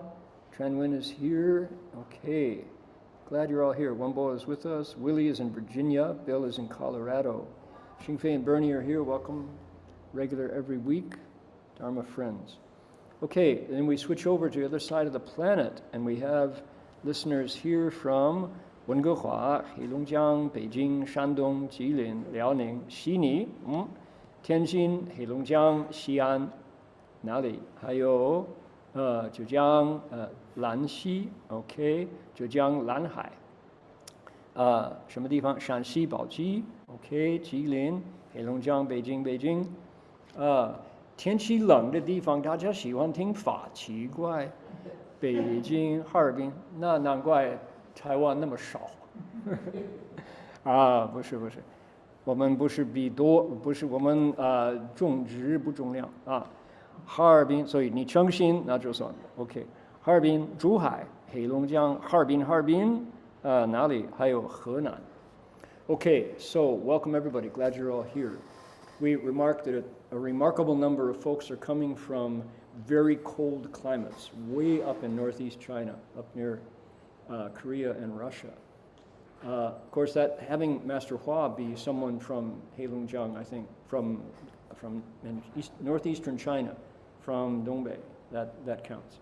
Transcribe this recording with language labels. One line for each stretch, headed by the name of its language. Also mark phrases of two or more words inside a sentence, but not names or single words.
English: Tranwin is here. Okay. Glad you're all here. Wumbo is with us. Willie is in Virginia. Bill is in Colorado. Xingfei and Bernie are here. Welcome. Regular every week. Dharma friends. Okay, then we switch over to the other side of the planet, and we have listeners here from Wenguhua, Heilongjiang, Beijing, Shandong, Jilin, Liaoning, Xini, Tianjin, Heilongjiang, Xi'an,
Chinese: 哪里？还有浙江兰溪 ，OK， 浙江兰海，什么地方？陕西宝鸡 ，OK， 吉林、黑龙江、北京，天气冷的地方大家喜欢听法，奇怪，北京、哈尔滨，那难怪台湾那么少。不是，我们不是比多，不是我们种植不重量啊。哈尔滨，所以你诚信那就算 OK。哈尔滨、珠海、黑龙江、哈尔滨，哪里？还有河南。
English: Okay, so welcome everybody. Glad you're all here. We remarked that a remarkable number of folks are coming from very cold climates, way up in northeast China, up near Korea and Russia. Of course, that having Master Hua be someone from Heilongjiang, I think, from northeastern China, from Dongbei, that counts.